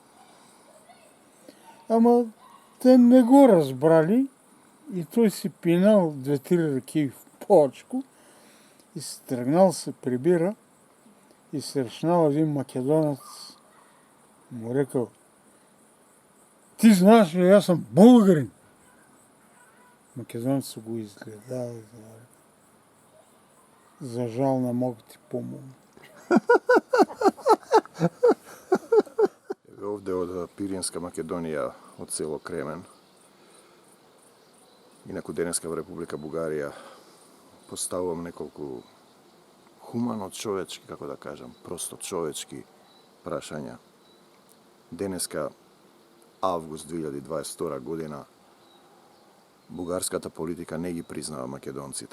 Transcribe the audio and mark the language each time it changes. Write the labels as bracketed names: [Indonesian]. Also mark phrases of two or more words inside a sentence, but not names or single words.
[Bulgarian] Ама те не го разбрали и той си пинал 2-3 ръки в повечко и се тръгнал, се прибира и срещнал един македонец. Му рекал: ти знаеш ли, аз съм българин. Македонци го изгледали. [Macedonian] За жал не мога ти помогна. Ovde od Pirinska Makedonija, od selo Kremen. Инаку денеска во Република Бугарија поставувам неколку хумано човечки, како да кажам, просто човечки прашања. Денеска, август 2022 година, бугарската политика не ги признава македонците.